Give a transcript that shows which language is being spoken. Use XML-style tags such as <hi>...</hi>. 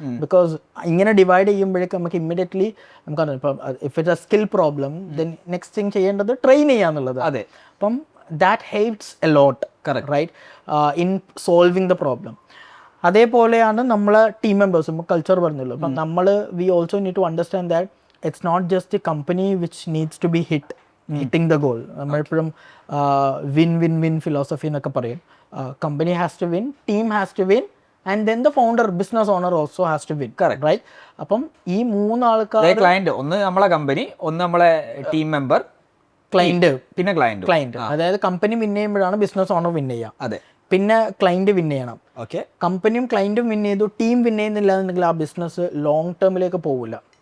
<ml>Because ഇങ്ങനെ divide ചെയ്യുമ്പോഴേക്കും നമുക്ക് ഇമ്മീഡിയറ്റ്ലി നമുക്ക് ഇപ്പം</ml> <en>if it's a skill problem then</en> <ml>next thing ചെയ്യേണ്ടത് ട്രെയിൻ ചെയ്യാന്നുള്ളത്. അതെ,</ml> <en>അപ്പം that helps a lot, right, in solving the problem.</en> <ml>അതേപോലെയാണ് നമ്മളെ ടീം മെമ്പേഴ്സ്, ഇപ്പോൾ കൾച്ചർ പറഞ്ഞല്ലോ. അപ്പം നമ്മൾ</ml> <en>We also need to understand that it's not just the company which needs to be hitting the goal.</en> <ml>നമ്മളെപ്പോഴും win philosophy എന്നൊക്കെ പറയും.</ml> <en>Company has to win, team has to win, and then the founder, business owner also has to win. Correct, right?</en> <ml>അപ്പം ഈ 3 ആൾക്കാർ, client, ഒന്ന് നമ്മളെ company, ഒന്ന് നമ്മളെ ടീം മെമ്പർ, ക്ലയന്റ്, പിന്നെ ക്ലയന്റ്. അതായത് കമ്പനി വിൻ ചെയ്യുമ്പോഴാണ് ബിസിനസ് ഓണർ വിൻ ചെയ്യുക. അതെ, പിന്നെ ക്ലയന്റ് വിൻ ചെയ്യണം. ഓക്കെ, കമ്പനിയും ക്ലയന്റും വിൻ ചെയ്തു, ടീം വിൻ ചെയ്യുന്നില്ല എന്നുണ്ടെങ്കിൽ ആ ബിസിനസ് ലോങ് ടേമിലേക്ക് പോകില്ല.</ml>